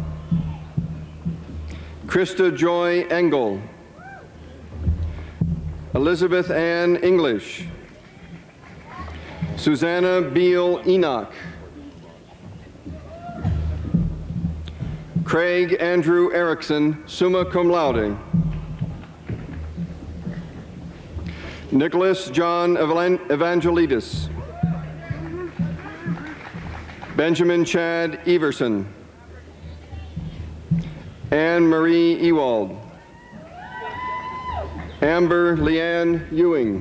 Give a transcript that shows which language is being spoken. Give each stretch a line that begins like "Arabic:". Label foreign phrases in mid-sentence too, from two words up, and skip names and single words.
English: Krista Joy Engel. Elizabeth Ann English. Susanna Beal Enoch. Craig Andrew Erickson,
Latin: summa cum laude.
English: Nicholas John Evangelidis. Benjamin Chad Everson. Anne Marie Ewald. Amber Leanne Ewing.